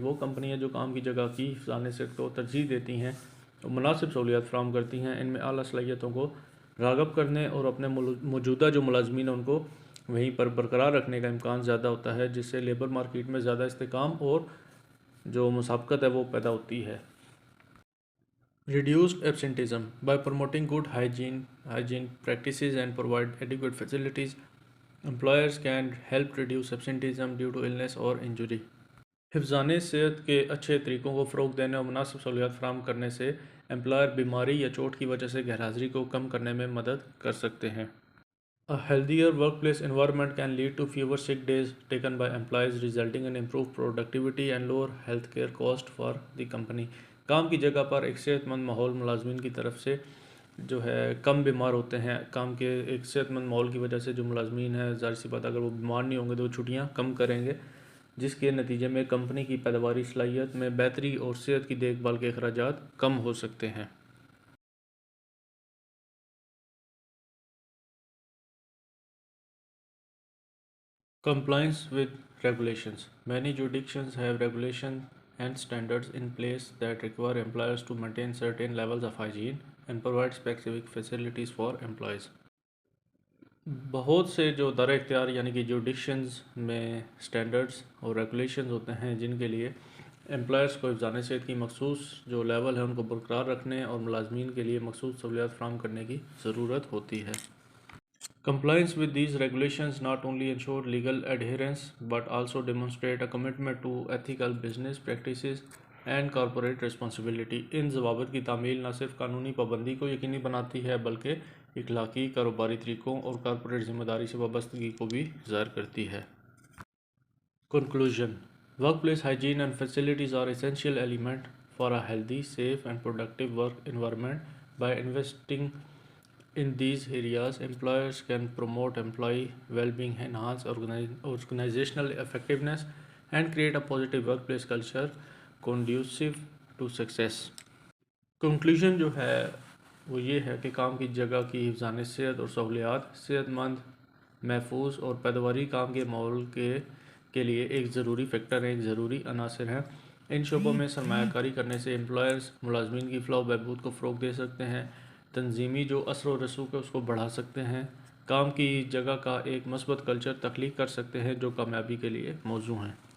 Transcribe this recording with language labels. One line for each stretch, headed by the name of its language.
Urdu: وہ کمپنیاں جو کام کی جگہ کی حفظان صحت کو ترجیح دیتی ہیں اور مناسب سہولیات فراہم کرتی ہیں، ان میں اعلیٰ صلاحیتوں کو راغب کرنے اور اپنے موجودہ جو ملازمین ہیں ان کو وہیں پر برقرار رکھنے کا امکان زیادہ ہوتا ہے، جس سے لیبر مارکیٹ میں زیادہ استحکام اور جو مسابقت ہے وہ پیدا ہوتی ہے۔
English: Reduced absenteeism. By promoting good hygiene practices and provide adequate facilities, employers can help reduce absenteeism due to illness or injury.
Urdu: حفظان صحت کے اچھے طریقوں کو فروغ دینے اور مناسب سہولیات فراہم کرنے سے امپلائر بیماری یا چوٹ کی وجہ سے غیر حاضری کو کم کرنے میں مدد کر سکتے ہیں۔
English: A healthier workplace environment can lead to fewer sick days taken by employees, resulting in improved productivity and lower healthcare cost for the company.
Urdu: کام کی جگہ پر ایک صحت مند ماحول ملازمین کی طرف سے جو ہے کم بیمار ہوتے ہیں۔ کام کے ایک صحت مند ماحول کی وجہ سے جو ملازمین ہیں، ظاہر سی بات اگر وہ بیمار نہیں ہوں گے تو وہ چھٹیاں کم کریں گے، جس کے نتیجے میں کمپنی کی پیداواری صلاحیت میں بہتری اور صحت کی دیکھ بھال کے اخراجات کم ہو سکتے ہیں۔
English: Compliance with regulations. Many jurisdictions have regulations and standards in place that require employers to maintain certain levels of hygiene and provide specific facilities for employees.
Urdu: بہت سے جو دار اختیار یعنی کہ جوڈکشنز میں سٹینڈرڈز اور ریگولیشنز ہوتے ہیں جن کے لیے امپلائرز کو حفظان صحت کی مخصوص جو لیول ہے ان کو برقرار رکھنے اور ملازمین کے لیے مخصوص سہولیات فراہم کرنے کی ضرورت ہوتی ہے۔
English: Compliance with these regulations not only ensure legal adherence but also demonstrate a commitment to ethical business practices and corporate responsibility.
Urdu: ان ضوابط کی تعمیل نہ صرف قانونی پابندی کو یقینی بناتی ہے بلکہ اخلاقی، کاروباری طریقوں اور کارپوریٹ ذمہ داری سے وابستگی کو بھی ظاہر کرتی ہے۔
English: Conclusion. Workplace hygiene and facilities are essential element for a healthy, safe and productive work environment. By investing in these areas, employers can promote employee well-being, enhance organizational effectiveness, and create a positive workplace culture conducive to success.
Urdu: Conclusion جو ہے وہ یہ ہے کہ کام کی جگہ کی حفظان صحت اور سہولیات صحت مند، محفوظ اور پیداواری کام کے ماحول کے لیے ایک ضروری فیکٹر ہیں، ایک ضروری عناصر ہیں۔ ان شعبوں میں سرمایہ کاری کرنے سے امپلائرز ملازمین کی فلاح و بہبود کو فروغ دے سکتے ہیں، تنظیمی جو اثر و رسوخ ہے اس کو بڑھا سکتے ہیں، کام کی جگہ کا ایک مثبت کلچر تخلیق کر سکتے ہیں جو کامیابی کے لیے موزوں ہیں۔